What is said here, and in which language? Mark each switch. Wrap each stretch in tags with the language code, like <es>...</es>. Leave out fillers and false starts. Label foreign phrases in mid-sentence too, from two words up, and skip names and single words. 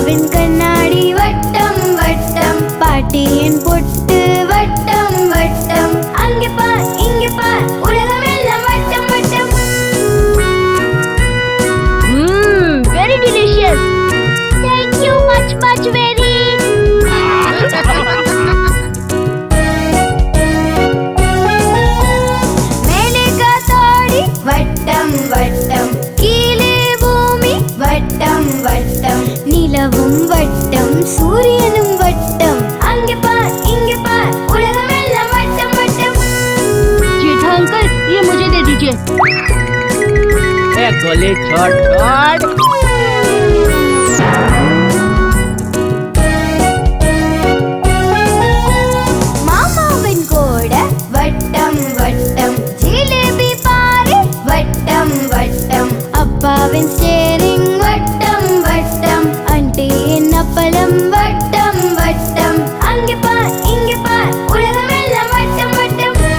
<ta>கண்ணாடி வட்டம் வட்டம் பாட்டியின் பொட்டு வட்டம் வட்டம் அங்கே பார் இங்கே பார் உலகம் எல்லாம் வட்டம் வட்டம்.</ta> <en>Very delicious. Thank you much very.</en> <ta>மேலே காத்தாடி வட்டம் வட்டம் கீழே பூமி வட்டம் வட்டம் நிலவும் வட்டம் சூரியனும் வட்டம் அங்கே பார் இங்கே பார் உலகம் எல்லாம் வட்டம் வட்டம்.</ta> <hi>जेठा अंकल ये मुझे दे दीजिए. ए गोली छोड़ छोड़.</hi> <ta>மாமாவின் கூட வட்டம் வட்டம் ஜிலேபி பாரு வட்டம் வட்டம் அப்பாவின் ஸ்டேரிங் வட்டம் வட்டம் ஆண்டியின் அப்பளம் வட்டம் வட்டம் அங்கே பார் இங்கே பார் உலகம் எல்லாம் வட்டம் வட்டம்.</ta>